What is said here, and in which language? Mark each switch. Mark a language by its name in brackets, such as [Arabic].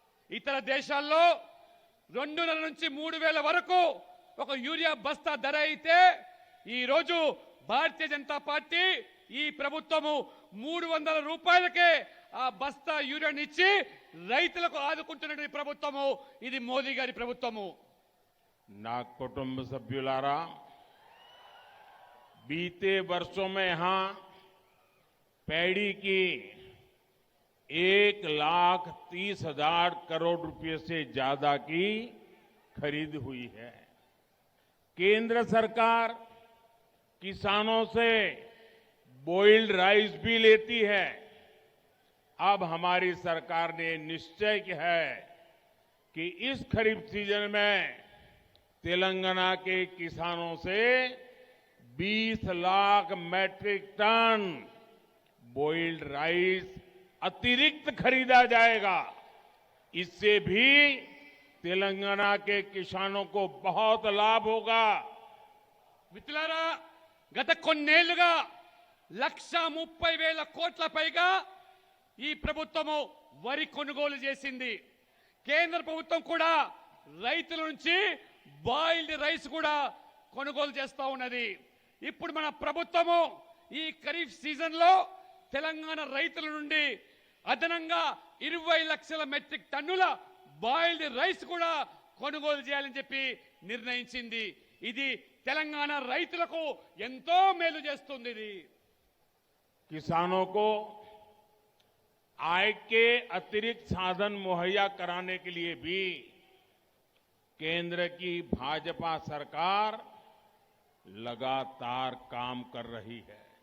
[Telugu] ఇతర దేశాల్లో 2,500 నుంచి 3,000 వరకు ఒక యూరియా బస్తా ధర అయితే, ఈ రోజు భారతీయ జనతా పార్టీ ఈ ప్రభుత్వము 300 రూపాయలకే ఆ బస్తా యూరియానిచ్చి రైతులకు ఆదుకుంటున్న ప్రభుత్వము ఇది మోదీ గారి ప్రభుత్వము. ना कुटुंब सभ्युलारा, [Hindi] बीते वर्षों में यहां पैडी की 1,30,000 करोड़ रुपए से ज्यादा की खरीद हुई है। केंद्र सरकार किसानों से बॉइल्ड राइस भी लेती है। अब हमारी सरकार ने निश्चय किया है कि इस खरीफ सीजन में तेलंगाना के किसानों से 20 lakh matric ton boiled rice अतिरिक्त खरीदा जाएगा। इससे भी तेलंगाना के किसानों को बहुत लाभ होगा। [Telugu] మిత్రులారా, గత కొన్నేళ్లుగా 1,30,000 కోట్ల పైగా ఈ ప్రభుత్వము వరి కొనుగోలు చేసింది. కేంద్ర ప్రభుత్వం కూడా రైతుల నుంచి బాయిల్డ్ రైస్ కూడా కొనుగోలు చేస్తా ఉన్నది. ఇప్పుడు మన ప్రభుత్వము ఈ ఖరీఫ్ సీజన్ లో తెలంగాణ రైతుల నుండి అదనంగా 20 లక్షల మెట్రిక్ టన్నుల బాయిల్డ్ రైస్ కూడా కొనుగోలు చేయాలని చెప్పి నిర్ణయించింది. ఇది తెలంగాణ రైతులకు ఎంతో మేలు చేస్తుంది ఇది. [Hindi] किसानों को आय के अतिरिक्त साधन मुहैया कराने के लिए भी केंद्र की भाजपा सरकार लगातार काम कर रही है.